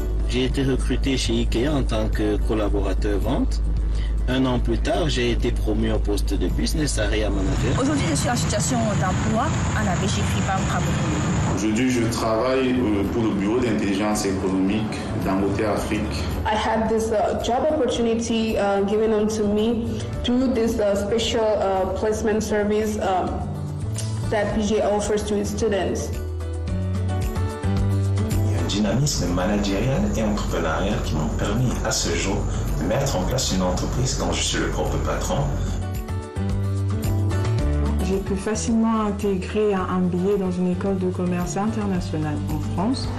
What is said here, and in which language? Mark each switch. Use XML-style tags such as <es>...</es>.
<fr>J'ai été recruté chez Ikea en tant que collaborateur vente. Un an plus tard, j'ai été promu au poste de business area manager. Aujourd'hui, je suis en situation d'emploi à la BG Fribank Cameroun. Aujourd'hui, je travaille pour le bureau d'intelligence économique d'Angoté Afrique.</fr> <en>I had this job opportunity given unto me through this special placement service that PG offers to its students.</en> <fr>Dynamisme managérial et entrepreneurial qui m'ont permis à ce jour de mettre en place une entreprise dont je suis le propre patron. J'ai pu facilement intégrer un MBA dans une école de commerce internationale en France.</fr>